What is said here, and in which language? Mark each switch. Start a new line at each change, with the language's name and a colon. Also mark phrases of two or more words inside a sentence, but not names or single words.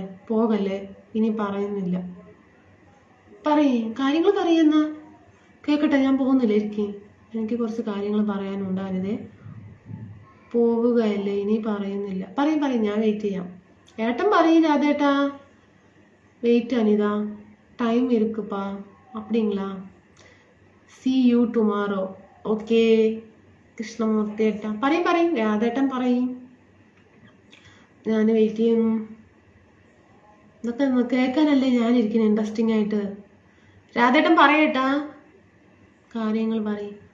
Malayalam: പോകല്ലേ, ഇനി പറയുന്നില്ല. കാര്യങ്ങൾ പറയുന്ന കേക്കട്ടെ. ഞാൻ പോകുന്നില്ല, ഇരിക്കും. എനിക്ക് കുറച്ച് കാര്യങ്ങൾ പറയാനുണ്ട് അനിതേ. പോവുകയല്ലേ, ഇനി പറയുന്നില്ല. പറയും, ഞാൻ വെയിറ്റ് ചെയ്യാം. ഏട്ടൻ പറയും രാധേട്ടാ. വെയിറ്റ് അനിത, ടൈം இருக்குப்பா.
Tamil: அப்படிங்களா?
English: see you tomorrow.
Malayalam: ഓക്കെ കൃഷ്ണമൂർത്തി ഏട്ടാ. പറയും രാധേട്ടൻ പറയും. ഞാൻ വെയിറ്റ് ചെയ്യുന്നു. ഇതൊക്കെ കേൾക്കാനല്ലേ ഞാനിരിക്കുന്നത് ഇൻട്രസ്റ്റിംഗ് ആയിട്ട്. രാധേട്ടൻ പറയട്ടാ, കാര്യങ്ങൾ പറയും.